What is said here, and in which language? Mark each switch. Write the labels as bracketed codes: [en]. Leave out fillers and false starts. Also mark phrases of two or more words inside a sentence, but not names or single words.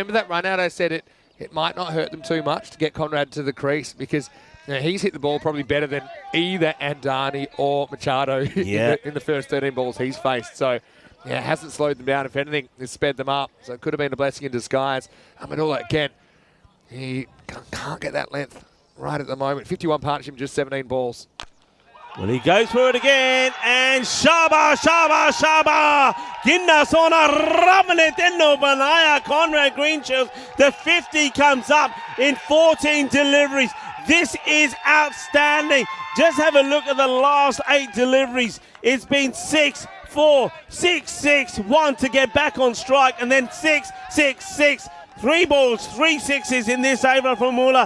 [en] Remember that run out I said it might not hurt them too much to get Conrad to the crease, because he's hit the ball probably better than either Andani or Machado in the first 13 balls he's faced. So yeah, it hasn't slowed them down. If anything, it's sped them up. So it could have been a blessing in disguise. Amadullah, again, he can't get that length right at the moment. 51 partnership, just 17 balls. Well, he goes for it again, and Shaba, Shaba, Shaba! [pa] ਕਿੰਨਾ ਸੋਹਣਾ ਰੱਬ ਨੇ ਤੈਨੂੰ ਬਣਾਇਆ, Conrad Greenshields. [en] The 50 comes up in 14 deliveries. This is outstanding. Just have a look at the last 8 deliveries. It's been 6, 4, 6, 6, 1 to get back on strike, and then 6, 6, 6. 3 balls, 3 sixes in this over from Mula.